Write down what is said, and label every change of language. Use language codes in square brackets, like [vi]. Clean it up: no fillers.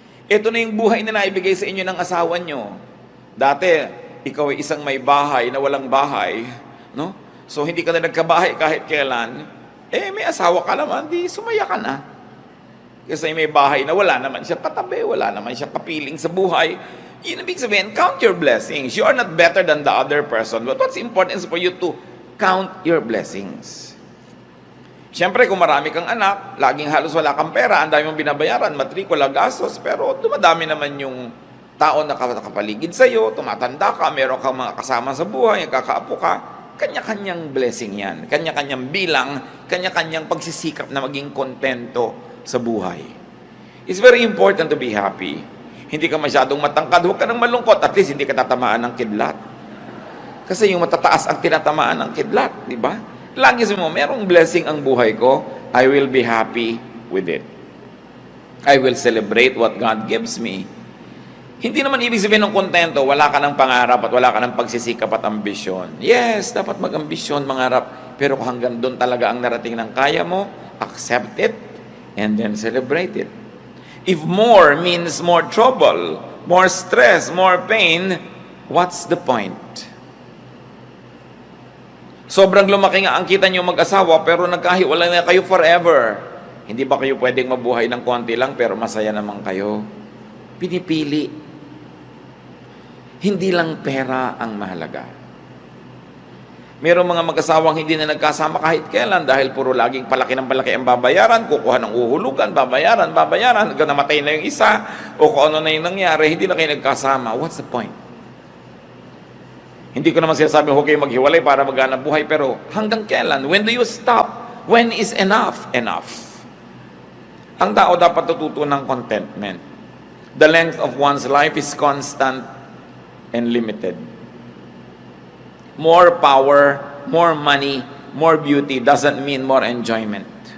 [tl] Ito na yung buhay na naibigay sa inyo ng asawa nyo. Dati, ikaw ay isang may bahay na walang bahay, no? So, hindi ka na nagkabahay kahit kailan, may asawa ka naman, di sumaya ka na. Kasi may bahay na wala naman siya katabi, wala naman siya kapiling sa buhay. Yun ibig sabihin, [en] count your blessings. You are not better than the other person. But what's important is for you to count your blessings. [tl] Siyempre, kung marami kang anak, laging halos wala kang pera, ang dami mong binabayaran, matrikula, gastos, pero dumadami naman yung tao na nakapaligid sa'yo, tumatanda ka, meron kang mga kasama sa buhay, kakaapo ka, kanya-kanyang blessing yan. Kanya-kanyang bilang, kanya-kanyang pagsisikap na maging kontento sa buhay. [en] It's very important to be happy. [tl] Hindi ka masyadong matangkad, huwag ka nang malungkot, at least hindi ka tatamaan ng kidlat. Kasi yung matataas ang tinatamaan ng kidlat, di ba? Lagi mo, merong blessing ang buhay ko, [en] I will be happy with it. I will celebrate what God gives me. [tl] Hindi naman ibig sabihin ng kontento, wala ka ng pangarap at wala ka ng pagsisikap at ambisyon. Yes, dapat mag-ambisyon, mangarap, pero kung hanggang doon talaga ang narating ng kaya mo, [en] accept it, and then celebrate it. If more means more trouble, more stress, more pain, what's the point? [tl] Sobrang lumaki nga ang kita niyo mag-asawa pero nagkahiwalay na kayo forever. Hindi ba kayo pwedeng mabuhay ng konti lang pero masaya naman kayo? Pinipili. Hindi lang pera ang mahalaga. Mayroong mga mag-asawang hindi na nagkasama kahit kailan dahil puro laging palaki ng palaki ang babayaran, kukuha ng uhulugan, babayaran, hanggang namatay na yung isa, o kung ano na yung nangyari, hindi na kayo nagkasama. [en] What's the point? [tl] Hindi ko naman sinasabi huwag kayo maghiwalay para maghanap buhay, pero hanggang kailan? [en] When do you stop? When is enough enough? [tl] Ang tao dapat tututo ng contentment. [en] The length of one's life is constant and limited. More power, more money, more beauty doesn't mean more enjoyment.